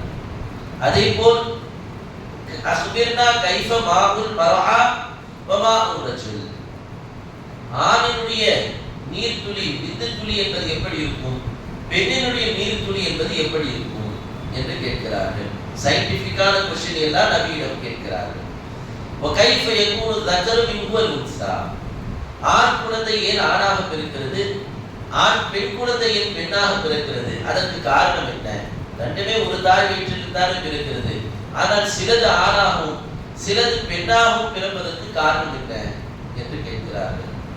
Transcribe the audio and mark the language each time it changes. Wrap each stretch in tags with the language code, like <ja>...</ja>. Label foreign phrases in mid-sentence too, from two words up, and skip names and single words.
<ta>அதே போல்</ta> <ar>أخبرنا كيف ماء المرأة وماء الرجل,</ar> <ta>ஆணினுடைய நீர்த்துளி விந்துத்துளி என்பது எப்படி இருக்கும், பெண்ணினுடைய நீர்த்துளி என்பது எப்படி இருக்கும் என்று கேட்கிறார்கள்.</ta> <en>scientific question</en> <ta>எல்லாம் நபியிடம் கேட்கிறார்கள்.</ta> <ar>وكيف يكون الذكر منه الانثى,</ar> <ta>ஆண் குழந்தை ஏன் ஆணாக பிறக்கிறது, ஆண் பெண் குழந்தை ஏன் பெண்ணாக பிறக்கிறது, அதற்கு காரணம் என்ன? ரெண்டுமே ஒரு தாய் வயிற்றில் தான் பிறக்கிறது. ஆனால் சிலது ஆணாகவும் சிலது பெண்ணாகவும் பிறப்பதற்கு காரணம் என்ன என்று கேட்கிறார்கள்.</ta>